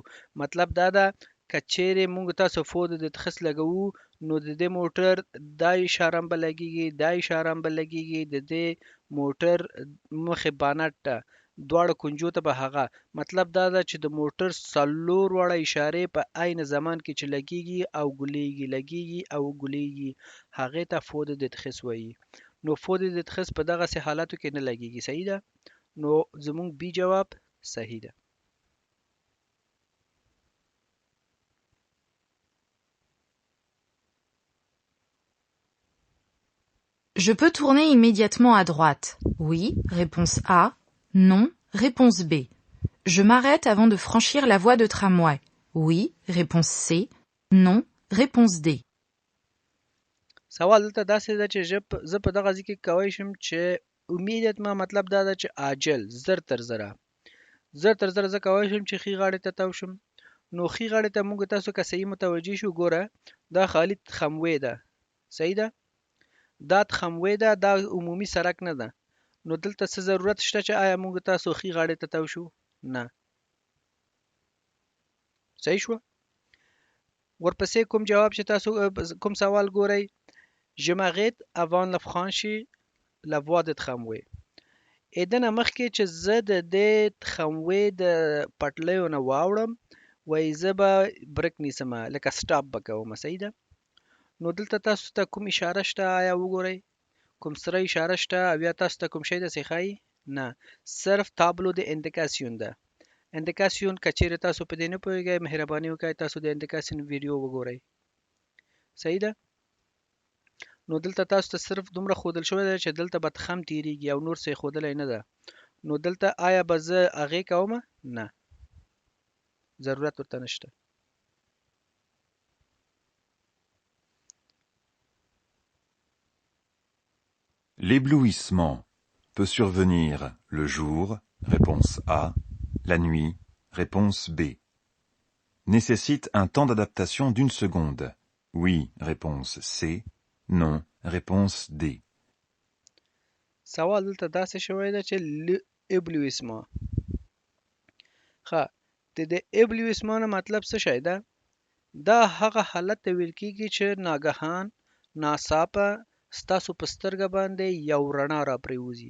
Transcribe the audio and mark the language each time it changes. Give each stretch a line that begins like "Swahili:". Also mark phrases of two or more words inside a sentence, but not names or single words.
Pashto: مطلب دا ده که چیرې مونږ تاسو
French: feux de détresse
Pashto: لګوو نو د دې موټر دا اشاره هم به لګیږي دا اشاره هم به لګیږي د دې موټر مخې بانټ ته دواړه کنجو ته به هغه مطلب دا ده چې د موټر څلور وړه اشارې په عین زمان کې چې لګیږي او ګلیږي لګیږي او ګلیږي هغې ته
French: feux de détresse
Pashto: وایي. نو
French: feux de détresse
Pashto: په دغسې حالاتو کې نه لګیږي. صحیح ده؟ نو زمونږ بی جواب صحیح ده.
French: Je peux tourner immédiatement à droite. Oui, réponse A. Non, réponse B. Je m'arrête avant de franchir la voie de tramway. Oui, réponse C. Non, réponse D.
Pashto: سوال دلته داسې ده چې زه په دغه ځای کې کولی شم چې immediately مطلب دا ده چې عاجل زر تر زره زه کولی شم چې ښي غاړې ته تاو شم. نو ښي غاړې ته موږ تاسو که صحیح متوجه شو ګوره دا خالي تخموی ده. صحیح ده؟ دا تخموی ده دا عمومي سړک نه ده. نو دلته څه ضرورت شته چې آیا موږ تاسو ښي غاړې ته تاو شو؟ نه. صحیح شوه؟ ورپسې کوم جواب چې تاسو کوم سوال ګورئ
French: Je m'arrête avant de franchir la voie de tramway.
Pashto: دنه مخکې چې زه د دې تخموی د پټلیو نه واوړم وایي زه به برک نیسم لکه سټاپ به کوم. صحیح ده؟ نو دلته تاسو ته کوم اشاره شته آیا وګورئ کوم سره اشاره شته او یا تاسو ته کوم شی داسې ښایي؟ نه، صرف تابلو د اندیکاسیون ده. اندیکاسیون که چیرې تاسو په دې نه پوهیږئ مهرباني وکړئ تاسو د اندیکاسیون ویډیو وګورئ. صحیح ده؟ نو دلته تاسو ته صرف دومره ښودل شوی دی چې دلته به تخم تیریږي او نور څه یې ښودلی نه ده. نو دلته آیا به زه هغې کومه؟ نه، ضرورت ورته نشته.
French: L'éblouissement peut survenir le jour, réponse A, la nuit, réponse B. Nécessite un temps d'adaptation d'1 seconde. Oui, réponse C. Non, réponse D.
Pashto: سوال دلته داسې شوی ده چې ابلیویسما. ښه د دې ابلیویسما نه مطلب څه شی ده؟ دا هغه حالت ته ویل کیږي چې ناګهان ناڅاپه ستاسو په سترګه باندې یو رڼا را پریوځي.